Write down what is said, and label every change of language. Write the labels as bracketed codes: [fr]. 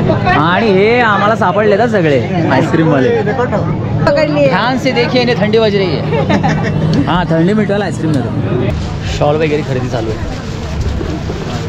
[mr] आणि हे आम्हाला सापडले ना सगळे आईस्क्रीम वाले. [hi] ध्यान से देखिए इन्हें थंडी बज रही है. [mr] हाँ थंडी मिटवायला आईस्क्रीम देतो. शॉल वगैरे खरेदी चालू आहे.